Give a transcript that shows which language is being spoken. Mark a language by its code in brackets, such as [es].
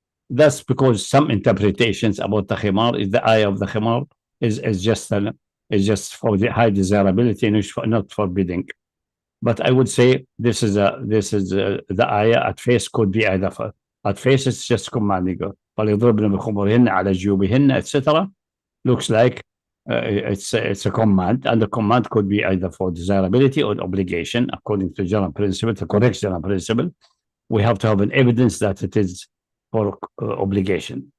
[en] That's because some interpretations about the khimar is the ayah of the khimar is just for the high desirability and not forbidding. But I would say this is the ayah at face could be either at face it's just commanding God. [ar] فَلْيَضْرِبْنَ بِخُمُرِهِنَّ عَلَى جُيُوبِهِنَّ etc. [en] Looks like it's a command, and the command could be either for desirability or obligation according to general principle, the correct general principle. We have to have an evidence that it is for obligation.